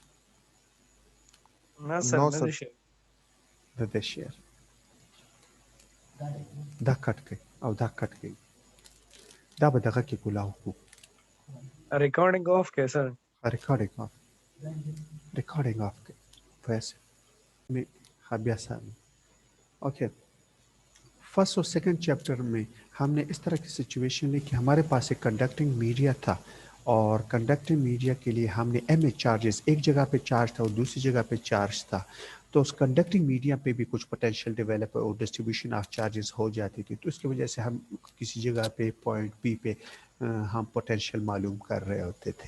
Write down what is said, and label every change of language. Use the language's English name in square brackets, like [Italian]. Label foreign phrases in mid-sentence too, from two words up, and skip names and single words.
[Pashto] نه سر نو نه سر دی شي د شیر دا کټ کړئ او دا کټ کړئ دا به دغه کې کولاو کو [English] recording off [Pashto] کې سر [English] recording off [Pashto] کړئ [Urdu] ویسے میں بیا سامنے [English] okay first [Urdu] اور [English] second chapter [Urdu] میں ہم نے اس طرح کی سچویشن لی کہ ہمارے پاس ایک [English] conducting media [Urdu] تھا اور [English] conducting media [Urdu] کے لیے ہم نے [English] M A charges [Urdu] ایک جگہ پہ چارج تھا اور دوسری جگہ پہ چارج تھا تو اس [English] conducting media [Urdu] پہ بھی کچھ [English] potential develop [Urdu] اور [English] distribution of charges [Urdu] ہو جاتی تھی تو اس کی وجہ سے ہم کسی جگہ پہ [English] point B [Urdu] پہ ہم پوٹینشیل معلوم کر رہے ہوتے تھے.